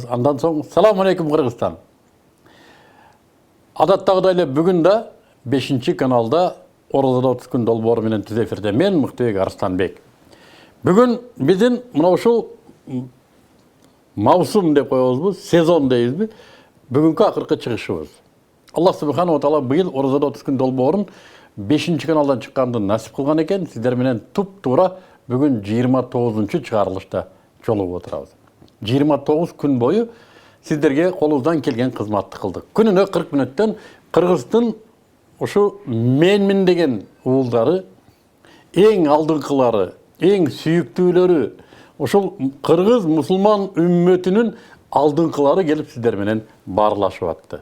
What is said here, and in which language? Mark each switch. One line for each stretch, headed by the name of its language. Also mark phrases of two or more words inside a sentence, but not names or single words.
Kyrgyz: Андан соң
Arabic: سلام عليكم
Kyrgyz: Кыргызстан. Адаттагыдай эле бүгүн да 5-каналда Орозодо 30 күн долбоору менен түз эфирде мен Мыктыбек Арыстанбек. Бүгүн биздин мына ушул маусум деп коебузбу, сезон дейбизби? Бүгүнкү акыркы чыгышыбыз.
Arabic: الله سبحانه وتعالى
Kyrgyz: быйыл Орозодо 30 күн долбоорун 5-каналдан чыкканды насип кылган экен. Сиздер менен туп-туура бүгүн 29-чу чыгарылышта жолугуп отурабыз. 29 күн бою сиздерге колубуздан келген кызматты кылдык. Күнүнө 40 мүнөттөн Кыргыздын ушу менмин деген уулдары, эң алдыңкылары, эң сүйүктүүлөрү, ушул кыргыз мусулман үммөтүнүн алдыңкылары келип сиздер менен баарлашып атты.